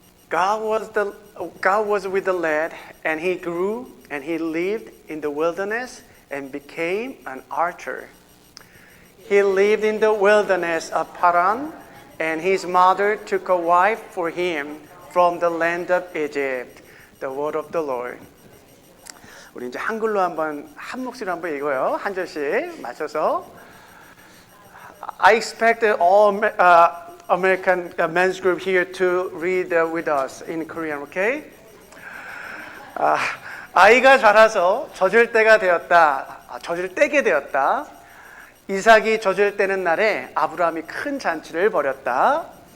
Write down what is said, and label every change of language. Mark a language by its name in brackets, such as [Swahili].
[English] God was with the lad, and he grew, and he lived in the wilderness and became an archer. He lived in the wilderness of Paran, and his mother took a wife for him from the land of Egypt. The word of the Lord. [Korean] 우리 이제 한글로 한번 한 목소리로 한번 읽어요. 한 절씩 맞춰서. [English] I expect all American men's group here to read with us in Korean, okay? [Korean] 아이가 자라서 젖을 때가 되었다. 젖을 떼게 되었다. 이삭이 젖을 떼는 날에 아브라함이 큰 잔치를 벌였다.